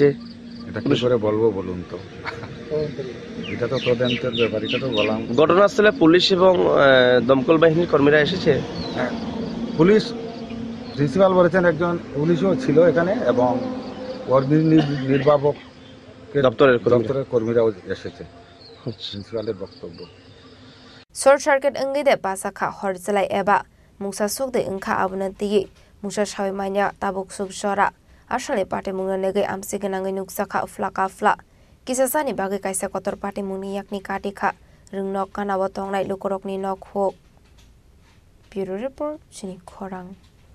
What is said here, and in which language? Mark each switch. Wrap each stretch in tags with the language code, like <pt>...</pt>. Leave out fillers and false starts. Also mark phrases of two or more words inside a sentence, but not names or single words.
<bn>এটা কি করে বলবো বলুন তো এটা তো তদন্তের ব্যাপার এটা তো বললাম ঘটনাস্থলে পুলিশ এবং দমকল বাহিনীর কর্মীরা এসেছে হ্যাঁ পুলিশ প্রিন্সিপাল বলেছেন একজন পুলিশও ছিল এখানে এবং নির্বাপক দপ্তরের কর্মীরাও এসেছে প্রিন্সিপালের বক্তব্য</bn> <en>short circuit</en> <trp>engide pasakha horjalai eba musa sokde engkha abuna tiye musa shawi manya tabuk sub shora asale pate mungna nege amse genangai nuksakha flaka fla kisasani bage kaisa kotor pate mungni yakni kati kha ringnok kana botongnai lokorokni nok ho</trp> <en>bureau report</en> <trp>chini khorang</trp>